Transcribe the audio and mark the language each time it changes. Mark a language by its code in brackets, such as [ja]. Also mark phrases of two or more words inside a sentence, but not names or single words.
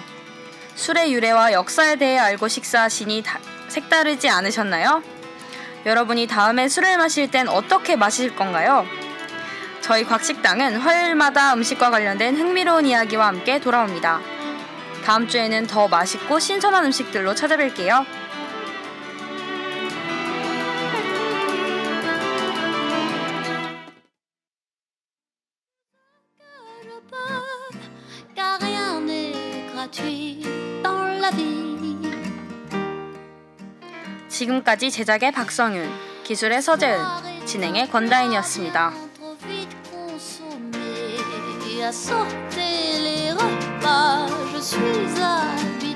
[ko] 술의 유래와 역사에 대해 알고 식사하시니 색다르지 않으셨나요? 여러분이 다음에 술을 마실 땐 어떻게 마실 건가요? 저희 곽식당은 화요일마다 음식과 관련된 흥미로운 이야기와 함께 돌아옵니다. 다음 주에는 더 맛있고 신선한 음식들로 찾아뵐게요. [fr] Car rien n'est gratuit dans la vie. [ko] 지금까지 제작의 박성윤, 기술의 서재은, 진행의 권다인이었습니다. [fr] Trop vite consommé, à sauter les repas, je suis à